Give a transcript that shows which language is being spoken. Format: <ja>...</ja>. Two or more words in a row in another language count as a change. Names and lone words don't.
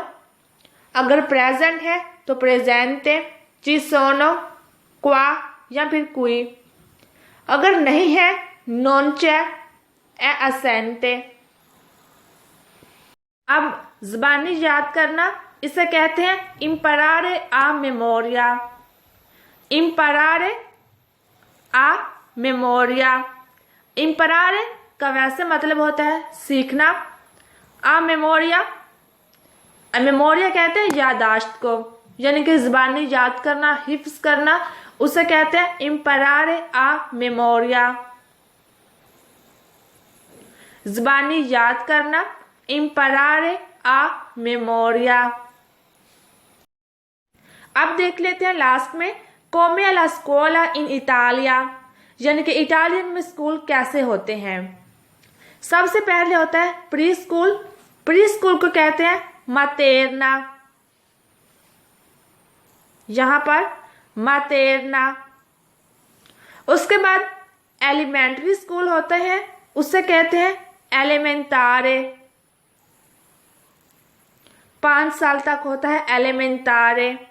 <ur>اگر پریزنٹ ہے تو پریزنٹے,</ur> <it>ci sono, qua</it> <ur>یا پھر کوئی. اگر نہیں ہے</ur> <it>non c'è, è assente।</it> <ur>اب زبانی یاد کرنا، اسے کہتے ہیں</ur> <it>imparare a memoria, imparare a memoria।</it> <ur>imparare کا ویسے مطلب ہوتا ہے سیکھنا,</ur> <it>a memoria, a memoria</it> <ur>کہتے ہیں یادداشت کو، یعنی کہ زبانی یاد کرنا، حفظ کرنا، اسے کہتے ہیں</ur> <it>imparare a memoria।</it> <ur>زبانی یاد کرنا,</ur> <it>imparare a memoria।</it> <ur>اب دیکھ لیتے ہیں لاسٹ میں</ur> <it>come alla scuola in Italia,</it> <ur>یعنی کہ اٹالین میں اسکول کیسے ہوتے ہیں. سب سے پہلے ہوتا ہے پری اسکول. پری اسکول کو کہتے ہیں materna، یہاں پر materna. اس کے بعد ایلیمنٹری اسکول ہوتے ہیں، اس سے کہتے ہیں elementare، 5 سال تک ہوتا ہے elementare.</ur>